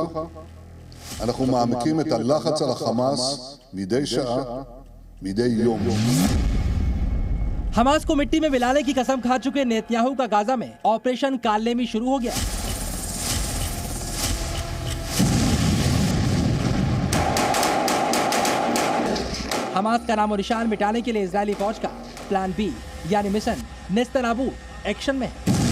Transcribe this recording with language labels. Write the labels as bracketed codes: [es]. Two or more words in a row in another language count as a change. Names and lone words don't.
[he] אנחנו מעמיקים את הלחץ על החמאס מדי שעה, מדי יום. [hi] हमास को मिट्टी में मिलाने की कसम खा चुके नेतन्याहू का गाजा में ऑपरेशन कालनेमी शुरू हो गया। हमास का नाम और निशान मिटाने के लिए इजरायली फौज का [en] plan B [hi] यानी मिशन नेस्तनाबूत एक्शन में है।